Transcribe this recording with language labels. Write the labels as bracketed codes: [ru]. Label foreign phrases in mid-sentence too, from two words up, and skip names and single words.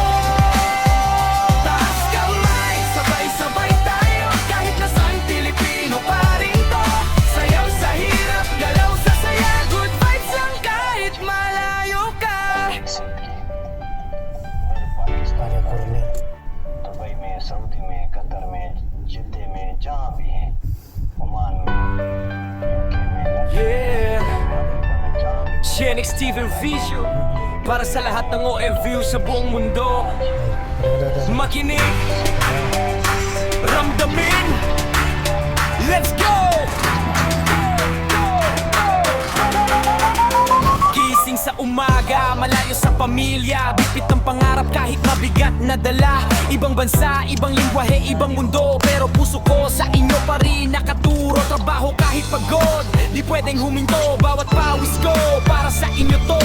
[tl] Taas kamay, sabay-sabay tayo, kahit nasaan Pilipino pa rin to. Sayaw sa hirap, galaw sa saya, [en] good vibes [tl] lang kahit malayo ka. Aria Coronel. [hi] दुबई में, सऊदी में, कतर में, जिद्दे में, जहाँ भी है, ओमान में, यूके में, [en] Yeah, [hi] जहाँ भी [tl] Xenix TV Vision para sa lahat ng OFU sa buong mundo. Makinig, ramdamin, [en] let's go! [tl] Gising sa umaga, malayo sa pamilya, bitbit ng pangarap kahit mabigat na dala. Ibang bansa, ibang lingwahe, ibang mundo, pero puso ko sa inyo pa rin nakaturo. Trabaho kahit pagod, di pwedeng huminto. Bawat pawis ko, para sa inyo to.